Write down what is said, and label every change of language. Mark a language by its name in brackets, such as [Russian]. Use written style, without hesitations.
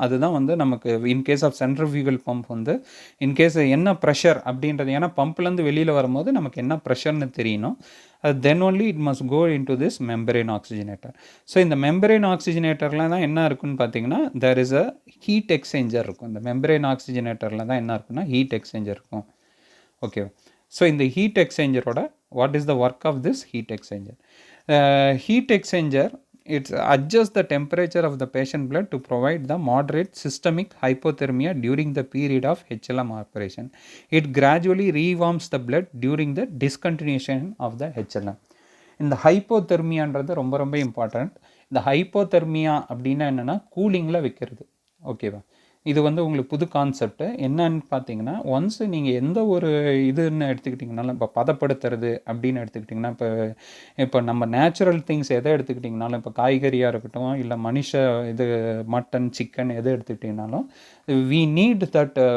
[Tamil] அதுதான் வந்து நமக்கு இன்கேஸ் ஆஃப் சென்ட்ரிஃபியூகல் பம்ப் வந்து இன்கேஸ் என்ன ப்ரெஷர் அப்படின்றது, ஏன்னா பம்ப்லேருந்து வெளியில் வரும்போது நமக்கு என்ன ப்ரெஷர்னு தெரியணும். [English] Then only it must go into this membrane oxygenator. [Tamil] So இந்த மெம்பரேன் ஆக்சிஜனேட்டரில் தான் என்ன இருக்குன்னு பார்த்தீங்கன்னா [English] There is a heat exchanger இருக்கும். [Tamil] இந்த மெம்பரேன் ஆக்சிஜனேட்டரில் தான் என்ன இருக்குன்னா ஹீட் எக்ஸ்சேஞ்சர் இருக்கும். ஓகே. [English] So இந்த heat எக்ஸ்சேஞ்சரோட what is the work of this heat exchanger? Heat exchanger, it adjusts the temperature of the patient blood to provide the moderate systemic hypothermia during the period of HLM operation. It gradually rewarms the blood during the discontinuation of the HLM. [Tamil] இந்த ஹைப்போதெர்மியான்றது ரொம்ப ரொம்ப important. இந்த hypothermia அப்படின்னா என்னென்னா கூலிங்கில் வைக்கிறது. ஓகேவா? இது வந்து உங்களுக்கு புது கான்செப்ட். என்னன்னு பார்த்தீங்கன்னா ஒன்ஸ் நீங்கள் எந்த ஒரு இதுன்னு எடுத்துக்கிட்டிங்கனாலும், இப்போ பதப்படுத்துறது அப்படின்னு எடுத்துக்கிட்டிங்கன்னா, இப்போ நம்ம நேச்சுரல் திங்ஸ் எதை எடுத்துக்கிட்டிங்கனாலும், இப்போ காய்கறியாக இருக்கட்டும் இல்லை இது மட்டன் சிக்கன் எதை எடுத்துக்கிட்டிங்கனாலும் [English] We need that.